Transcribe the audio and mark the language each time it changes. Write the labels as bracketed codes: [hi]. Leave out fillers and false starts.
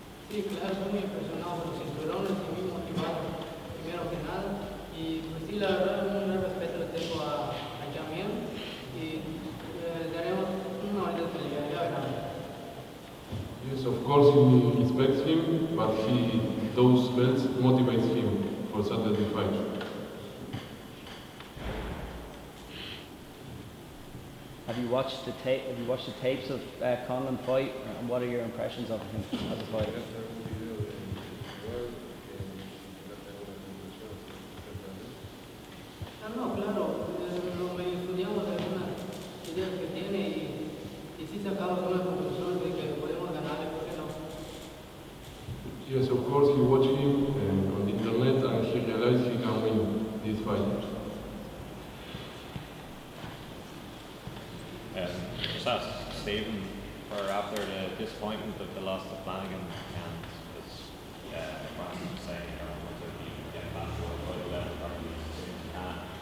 [es] Sí, claro, estoy muy impresionado por los cinturones y muy motivado, primero que nada. Y pues sí, la verdad, un gran respeto le tengo a Jamien y daremos una bonita pelea, ya verán. [en] Yes, of course he respects him, but those belts motivates him for Saturday fight. Have you watched the tapes of Conlan fight, and what are your impressions of him as a fighter? [es] No, claro, lo me estudiamos algunas ideas que tiene y sí sacamos una conclusión de que podemos ganarle, ¿por qué no? [en] Yes, of course he watched him on the internet and he realized he can win this fight. Just ask Stephen for after the disappointment of the loss to Flanagan, and as Brandon was saying, want to get back to world title level as soon as you can.